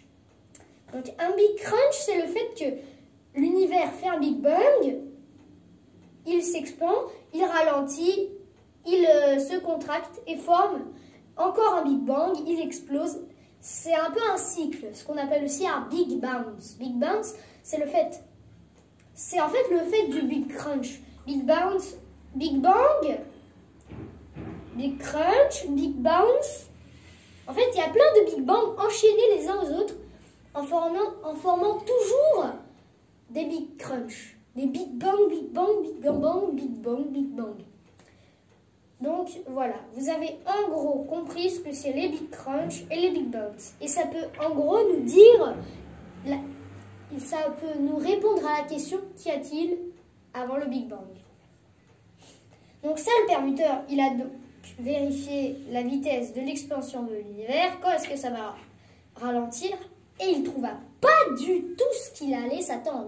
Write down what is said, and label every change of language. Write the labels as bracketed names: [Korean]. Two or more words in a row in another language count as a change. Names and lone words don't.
[French] Donc un Big Crunch, c'est le fait que l'univers fait un Big Bang, il s'expand, il ralentit, il se contracte et forme encore un Big Bang, il explose. C'est un peu un cycle, ce qu'on appelle aussi un Big Bounce. Big Bounce, c'est en fait le fait du Big Crunch. Big Bounce, Big Bang, Big Crunch, Big Bounce. En fait, il y a plein de Big Bang enchaînés les uns aux autres en formant toujours des Big Crunch. Des Big Bang, Big Bang, Big Bang, Big Bang, Big Bang. Donc voilà, vous avez en gros compris ce que c'est les Big Crunch et les Big Bangs. Et ça peut en gros nous dire, ça peut nous répondre à la question qu'y a-t-il avant le Big Bang. Donc ça, le Perlmutter, il a donc vérifié la vitesse de l'expansion de l'univers, quand est-ce que ça va ralentir, et il ne trouva pas du tout ce qu'il allait s'attendre.